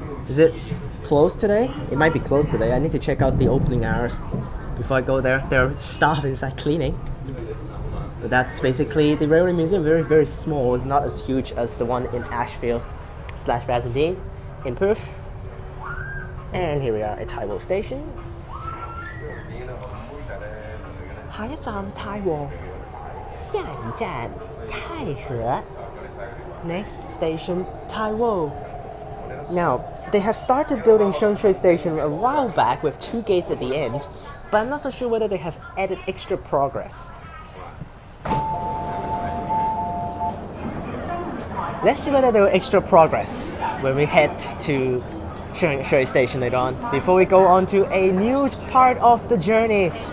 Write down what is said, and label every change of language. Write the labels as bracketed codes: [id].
[en] Is it closed today? It might be closed today. I need to check out the opening hours before I go there. There are staff inside cleaning. But that's basically the Railway Museum. Very, very small. It's not as huge as the one in Ashfield/Bassendean in Perth. And here we are at Tai Po Station. [yue] 下一站太和，下一站太和。 [en] Next station, Tai Po. Now, they have started building Shui Station a while back with 2 gates at the end, but I'm not so sure whether they have added extra progress. Let's see whether there were extra progress when we head to Shui Station later on, before we go on to a new part of the journey.